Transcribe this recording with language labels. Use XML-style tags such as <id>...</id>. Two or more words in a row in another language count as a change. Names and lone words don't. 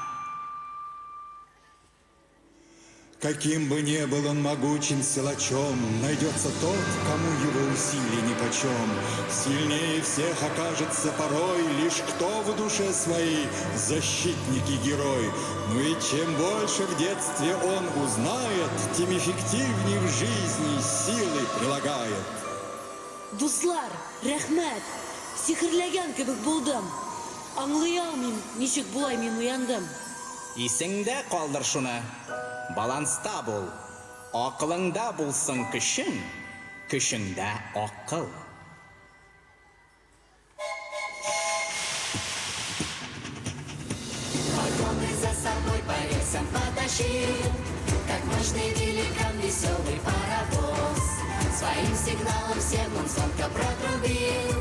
<ru>Каким бы ни был он могучим силачом, найдется тот, кому его усилий нипочем. Сильнее всех окажется порой лишь кто в душе своей защитник и герой. Ну и чем больше в детстве он узнает, тем эффективнее в жизни силы прилагает.</ru> <tt>Дуслар, рәхмәт, сихерләгән кебек булдым. Аңлый алмыйм, ничек булай мин уяндым. Исеңдә калдыр шуны. Баланста бул. Акылыңда булсын көчең, көчеңдә акыл.</tt> <ru>Вагоны за собой по рельсам потащил, как мощный великан веселый паровоз. Своим сигналом всем он звонко протрубил.</ru>